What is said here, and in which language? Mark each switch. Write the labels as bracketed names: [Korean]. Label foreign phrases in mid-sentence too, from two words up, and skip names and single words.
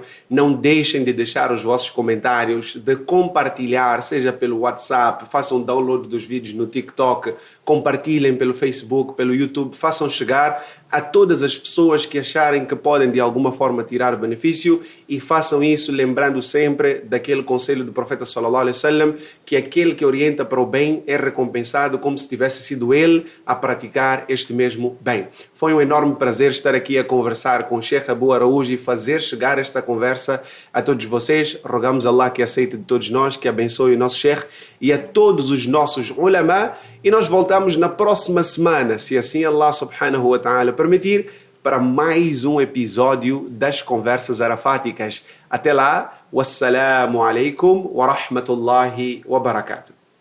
[Portuguese] Não deixem de deixar os vossos comentários, de compartilhar, seja pelo WhatsApp, façam download dos vídeos no TikTok, compartilhem pelo Facebook, pelo YouTube, façam chegar a todas as pessoas que acharem que podem de alguma forma tirar benefício e façam isso lembrando sempre daquele conselho do profeta [Arabic] صلى الله عليه وسلم, [Portuguese] que aquele que orienta para o bem é recompensado como se tivesse sido ele a praticar este mesmo bem. Foi um enorme prazer estar aqui a conversar com o Sheikh Abu Araújo e fazer chegar esta conversa a todos vocês. Rogamos a Allah que aceite de todos nós, que abençoe o nosso Sheikh e a todos os nossos ulama. E nós voltamos na próxima semana, se assim [Arabic] الله سبحانه وتعالى [Portuguese] permitir, para mais um episódio das Conversas Arafáticas. Até lá, [Arabic] والسلام عليكم ورحمة الله وبركاته.